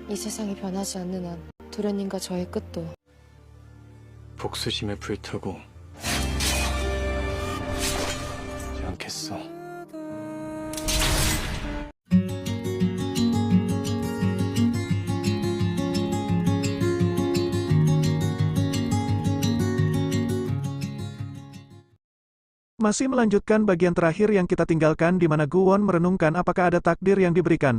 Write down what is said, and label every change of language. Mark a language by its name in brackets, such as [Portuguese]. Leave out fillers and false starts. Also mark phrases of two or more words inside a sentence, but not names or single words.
[Korean] 이 세상이 변하지 않는 한 도련님과 저의 끝도 복수심에 불타고 하지 않겠어. [Indonesian] Masih melanjutkan bagian terakhir yang kita tinggalkan di mana Guwon merenungkan apakah ada takdir yang diberikan.